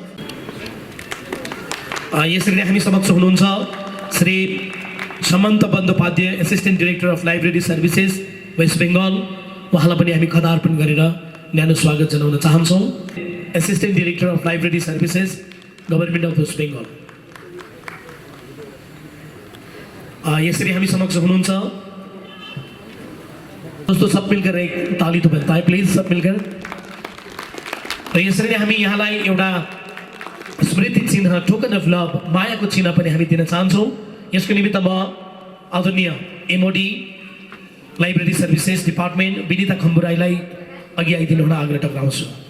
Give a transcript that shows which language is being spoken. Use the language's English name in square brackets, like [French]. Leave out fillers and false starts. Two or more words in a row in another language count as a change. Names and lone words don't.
[Nepali] यसरी नै हामी समक्ष हुनुहुन्छ श्री समन्त बन्दोपाध्याय, [English] Assistant Director of Library Services West Bengal. [Nepali] उहाँलाई पनि हामी खदा अर्पण गरेर न्यानो स्वागत जनाउन चाहन्छौँ। [English] Assistant Director of Library Services Government of West Bengal. [Nepali] यसरी हामी समक्ष हुनुहुन्छ। [Hindi] दोस्तों सब मिलकर एक ताली तो बनता है प्लीज, सब मिलकर। [Nepali] र यसरी नै हामी यहाँलाई एउटा स्मृति चिन्ह, [English] token of love, [Nepali] मायाको चिन्ह पनि हामी दिन चाहन्छौँ। यसको निमित्त म आदरणीय [English] MOD Library Services Department [Nepali] विनिता खम्बुराईलाई अघि आइदिनु हुन आग्रह टक्राउँछु।